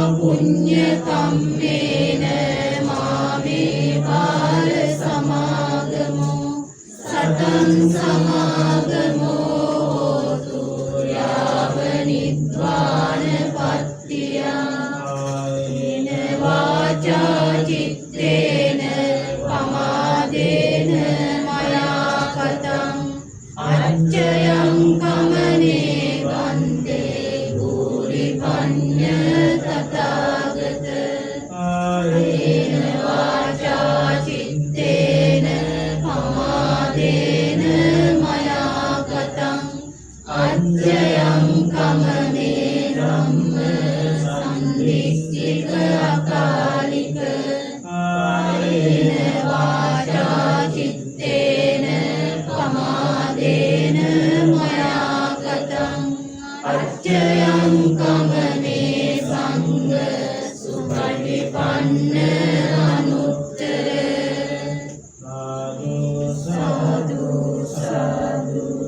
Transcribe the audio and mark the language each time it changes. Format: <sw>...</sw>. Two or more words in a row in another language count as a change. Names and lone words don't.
<pi>පුඤ්ඤ කම්මේන මාමේ බාල සමාගමෝ සතං සමාගමෝ හෝතු යාව නිද්වාන පත්තියං වාචා චිත්තේන පමාදේන මයා කතං අච්චයං කමනේ වන්දේ භූරි පඤ්ඤ තථාගත ආයේන වාචා චිත්තේන පමාදේන මයා කතං අච්චයං කමනේ ධම්ම සම්දිස්සික අකාලික ආයේන වාචා චිත්තේන පමාදේන මයා කතං අච්චයං කමනේ සංඝ සුපටිපන්න අනුත්තර සාදු සාදු</pi>